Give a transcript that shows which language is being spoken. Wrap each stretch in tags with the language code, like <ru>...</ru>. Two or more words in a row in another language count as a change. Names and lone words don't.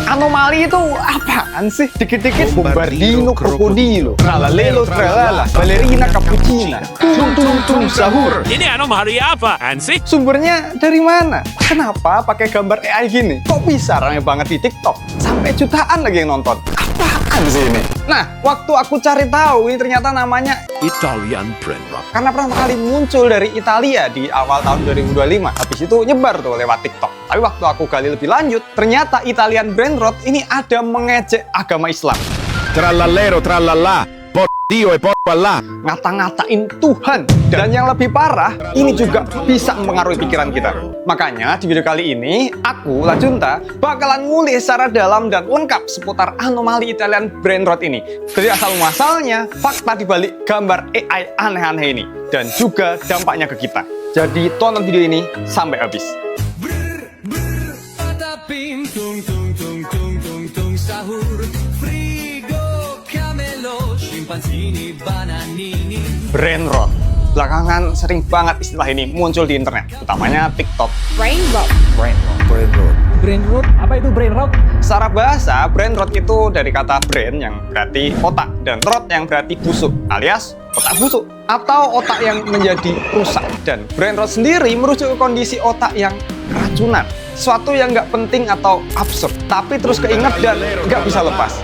<id>Anomali itu apaan sih? Dikit-dikit bombardino krokodilo, tralalelo tralala, ballerina cappuccina, tung sahur. Ini anomali apa, Hansi? Sumbernya dari mana? Kenapa pakai gambar AI gini? Kok bisa ramai banget di TikTok? Sampai jutaan lagi yang nonton. Apaan sih ini? Nah, waktu aku cari tahu, ini ternyata namanya Italian Brain Rot. karena pertama kali muncul dari Italia di awal tahun 2025. Habis itu nyebar tuh lewat TikTok. Tapi waktu aku gali lebih lanjut, ternyata Italian Brain Rot ini ada mengejek agama Islam.</id> <it>Trallallero trallallà, por Dio e por Allah.</it> <id>Ngata-ngatain Tuhan. Dan yang lebih parah, ini juga bisa mempengaruhi pikiran kita. Makanya di video kali ini, aku, Lajunta, bakalan ngulik secara dalam dan lengkap seputar anomali Italian Brain Rot ini. Dari asal-muasalnya, fakta dibalik gambar AI aneh-aneh ini, dan juga dampaknya ke kita. Jadi tonton video ini sampai habis. Patapim, tung tung tung tung tung tung sahur, frigo, camelo, scimpanzini, bananini.</id> <en>Brain Rot.</en> <id>Belakangan sering banget istilah ini muncul di internet, utamanya TikTok.</id> <en>Brain rot. Brain rot.</en> <id>Apa itu</id> <en>brain rot?</en> <id>Secara bahasa,</id> <en>brain rot</en> <id>itu dari kata brain yang berarti otak dan rot yang berarti busuk, alias otak busuk atau otak yang menjadi rusak. Dan</id> <en>brain rot</en> <id>sendiri merujuk ke kondisi otak yang keracunan, sesuatu yang nggak penting atau absurd, tapi terus keinget dan nggak bisa lepas.</id>